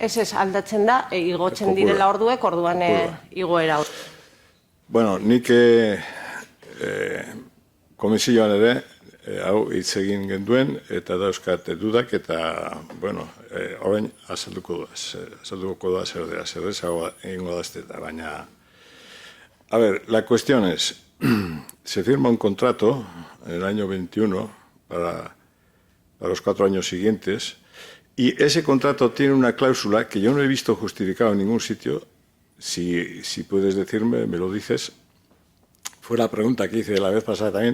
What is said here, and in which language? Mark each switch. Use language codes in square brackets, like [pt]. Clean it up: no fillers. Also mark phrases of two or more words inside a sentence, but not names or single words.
[eu] Ez aldatzen da, igotzen direla orduek, orduan igoera. Bueno, nik komisioan ere, hau hitz egin genduen, eta dauzkat dudak, eta, bueno, orain azalduko da zer dira, zer egingo dazteta, baina... [es] A ver, la cuestión es, se firma un contrato en el año 21 para los 4 años siguientes y ese contrato tiene una cláusula que yo no he visto justificado en ningún sitio. Si puedes decirme, me lo dices. Fue la pregunta que hice la vez pasada también.